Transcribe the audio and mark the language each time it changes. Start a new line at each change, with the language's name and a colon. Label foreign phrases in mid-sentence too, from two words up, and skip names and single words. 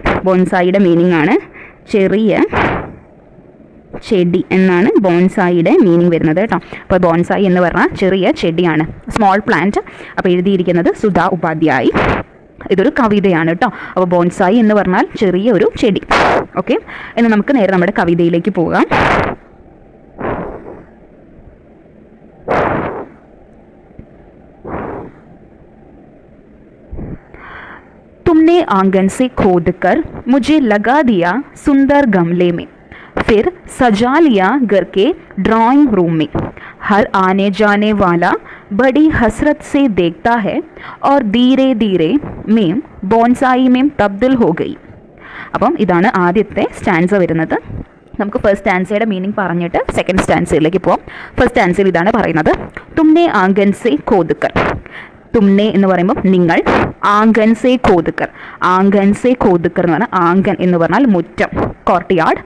Malayalam: ബോൺസായിയുടെ മീനിങ് ആണ് ചെറിയ ചെടി എന്നാണ് ബോൺസായിയുടെ മീനിങ് വരുന്നത് കേട്ടോ. അപ്പോൾ ബോൺസായി എന്ന് പറഞ്ഞാൽ ചെറിയ ചെടിയാണ്,
English: small plant.
Malayalam: അപ്പോൾ എഴുതിയിരിക്കുന്നത് സുധാ ഉപാധ്യായ്. ഇതൊരു കവിതയാണ് കേട്ടോ. അപ്പോൾ ബോൺസായി എന്ന് പറഞ്ഞാൽ ചെറിയ ഒരു ചെടി. ഓക്കെ, ഇനി നമുക്ക് നേരെ നമ്മുടെ കവിതയിലേക്ക് പോകാം.
Hindi: तुमने आंगन से खोदकर मुझे लगा दिया सुंदर गमले में, फिर सजा लिया घर के ड्राइंग रूम में. हर आने जाने वाला बड़ी हसरत से देखता है और धीरे धीरे मैं ബോൺസായി में तब्दील हो गई.
Malayalam: അപ്പം ഇതാണ് ആദ്യത്തെ സ്റ്റാൻസ വരുന്നത്. നമുക്ക്
English: first stanza meaning
Malayalam: പറഞ്ഞിട്ട്
English: second stanza
Malayalam: പോകാം.
English: first stanza
Malayalam: ഇതാണ് പറയുന്നത്,
Hindi: तुमने आंगन से खोदकर.
Malayalam: തുമ്നെ എന്ന് പറയുമ്പോൾ നിങ്ങൾ,
Hindi: आंगन से खोदकर. आंगन से खोदकर
Malayalam: എന്ന് പറഞ്ഞാൽ, ആംഗൻ എന്ന് പറഞ്ഞാൽ മുറ്റം, കോർട്ട്യാർഡ്.